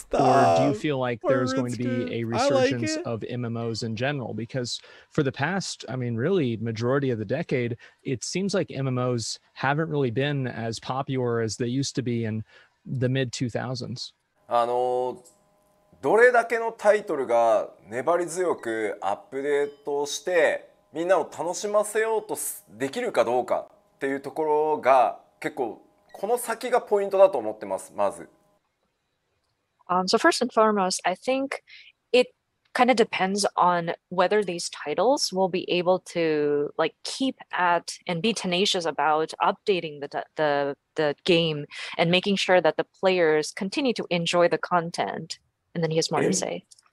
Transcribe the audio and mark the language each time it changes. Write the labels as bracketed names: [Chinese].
[English] Or do you feel like there's going to be a resurgence of MMOs in general? Because for the past, I mean, really majority of the decade, it seems like MMOs haven't really been as popular as they used to be in the mid 2000s. [Japanese] どれだけのタイトルが粘り強くアップデートしてみんなを楽しませようとできるかどうかっていうところが結構この先がポイントだと思ってます、まず。 [English] So first and foremost, I think it kind of depends on whether these titles will be able to like keep at and be tenacious about updating the game and making sure that the players continue to enjoy the content. And then he has more to say.